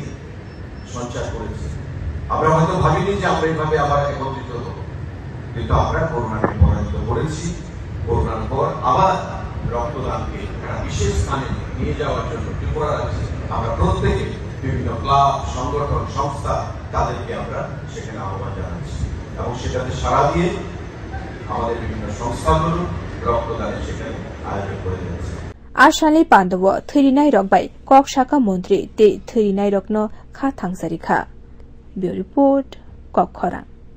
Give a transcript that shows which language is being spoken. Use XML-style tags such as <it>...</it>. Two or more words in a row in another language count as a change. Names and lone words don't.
<bn>সঞ্চার করেছে আমরা হয়তো ভাবিনি যে আমরা এইভাবে আবার একত্রিত হব কিন্তু আমরা করোনাকে পরাজিত করেছি করোনার পর আবার রক্তদানকে একটা বিশেষ স্থানে নিয়ে যাওয়ার জন্য ত্রিপুরা রাজ্যে আমরা প্রত্যেকে বিভিন্ন ক্লাব সংগঠন সংস্থা তাদেরকে আমরা সেখানে আহ্বান জানাচ্ছি এবং সেটাতে সাড়া দিয়ে আমাদের বিভিন্ন সংস্থাগুলো রক্তদানের সেখানে আয়োজন করে যাচ্ছে</bn> <trp>Ashali Pandawo Thirinai Rokbai Kok Shaka Mantri Te Thirinai Rokno Kha Thangsarekha</trp> <en>Bureau Report</en> <trp>Kok Khorang</trp>